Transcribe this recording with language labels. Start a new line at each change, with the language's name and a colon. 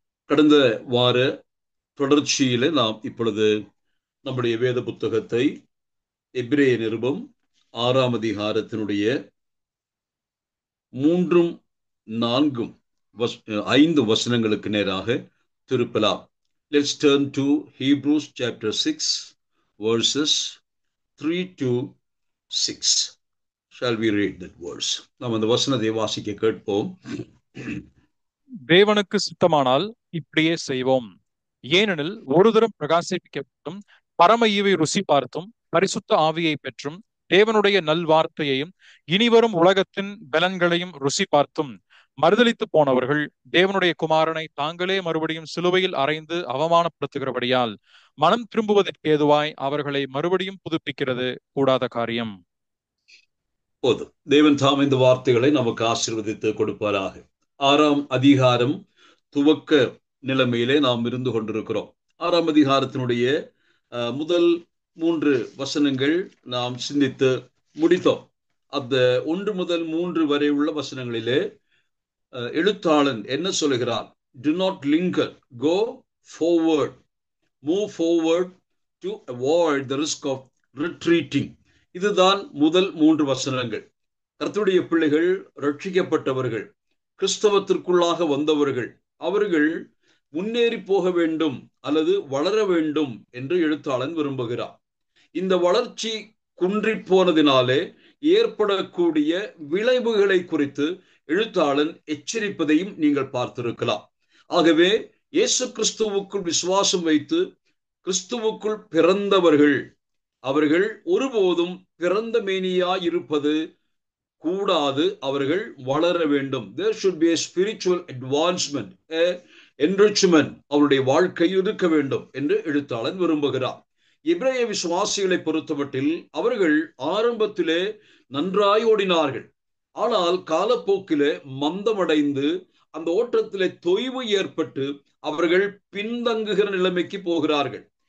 Tamil: கடந்த வார தொடர்ச்சியில நாம் இப்பொழுது நம்முடைய வேத புத்தகத்தை எபிரேய நிருபம் 6ஆம் அதிகாரத்தினுடைய 3, 4, 5 வசனங்களுக்கு நேராக திருப்பலாம்.
English: Let's turn to Hebrews chapter 6 verses 3 to 6. Shall we read that verse?
Tamil: நாம் அந்த வசனத்தை வாசிக்க கேட்போம். தேவனுக்கு சித்தமானால் இப்படியே செய்வோம். ஏனெனில் ஒரு தரம் பிரகாசிக்கப்பட்டும் பரம ஈவை ருசி பார்த்தும் பரிசுத்த ஆவியை பெற்றும் தேவனுடைய நல்வார்த்தையையும் இனிவரும் உலகத்தின் பலன்களையும் ருசி பார்த்தும் மறுதலித்து போனவர்கள் தேவனுடைய குமாரனை தாங்களே மறுபடியும் சிலுவையில் அறைந்து அவமானப்படுத்துகிறபடியால் மனம் திரும்புவதற்கு ஏதுவாய் அவர்களை மறுபடியும் புதுப்பிக்கிறது கூடாத காரியம். போதும். தேவன் தாம் இந்த வார்த்தைகளை நமக்கு ஆசீர்வதித்து கொடுப்பாராக. 6ஆம் அதிகாரம் துவக்க நிலைமையிலே நாம் இருந்து கொண்டிருக்கிறோம். 6ஆம் அதிகாரத்தினுடைய முதல் 3 வசனங்கள் நாம் சிந்தித்து முடித்தோம். அந்த 1 முதல் 3 வரை உள்ள வசனங்களிலே எழுத்தாளன் என்ன சொல்லுகிறார்?
English: Do not linger, go forward, move forward to avoid the risk of retreating.
Tamil: இதுதான் முதல் 3 வசனங்கள். கர்த்தருடைய பிள்ளைகள், ரட்சிக்கப்பட்டவர்கள், கிறிஸ்தவத்திற்குள்ளாக வந்தவர்கள், அவர்கள் முன்னேறி போக வேண்டும் அல்லது வளர வேண்டும் என்று எழுத்தாளன் விரும்புகிறார். இந்த வளர்ச்சி குன்றி போனதினாலே ஏற்படக்கூடிய விளைவுகளை குறித்து எழுத்தாளன் எச்சரிப்பதையும் நீங்கள் பார்த்திருக்கலாம். ஆகவே இயேசு கிறிஸ்துவுக்குள் விசுவாசம் வைத்து கிறிஸ்துவுக்குள் பிறந்தவர்கள், அவர்கள் ஒருபோதும் பிறந்த மேனியாய் இருப்பது கூடாது. அவர்கள் வளர வேண்டும்.
English: There should be a spiritual advancement, a enrichment.
Tamil: அவருடைய வாழ்க்கை இருக்க வேண்டும் என்று எழுத்தாளன் விரும்புகிறார். எபிரேய விசுவாசிகளை பொறுத்தமட்டில் அவர்கள் ஆரம்பத்திலே நன்றாய் ஓடினார்கள். ஆனால் காலப்போக்கிலே மந்தமடைந்து அந்த ஓட்டத்திலே தொய்வு ஏற்பட்டு அவர்கள் பின்தங்குகிற நிலைமைக்கு போகிறார்கள்.